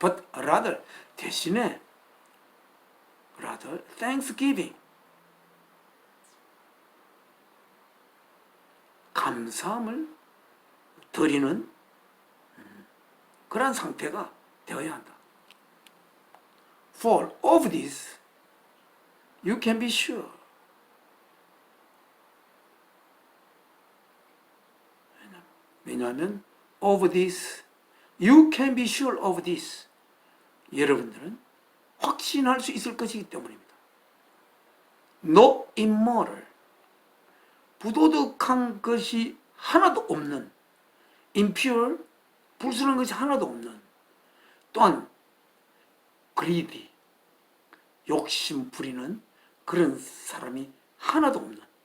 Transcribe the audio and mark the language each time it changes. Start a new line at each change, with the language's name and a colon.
English: But rather,
Korean: 대신에
English: rather thanksgiving,
Korean: 감사함을 드리는 그런 상태가 되어야 한다.
English: For of this you can be sure.
Korean: 왜냐하면
English: of this, you can be sure of this,
Korean: 여러분들은 확신할 수 있을 것이기 때문입니다.
English: No immoral,
Korean: 부도덕한 것이 하나도 없는, impure, 불순한 것이 하나도 없는, 또한 greedy, 욕심 부리는 그런 사람이 하나도 없는,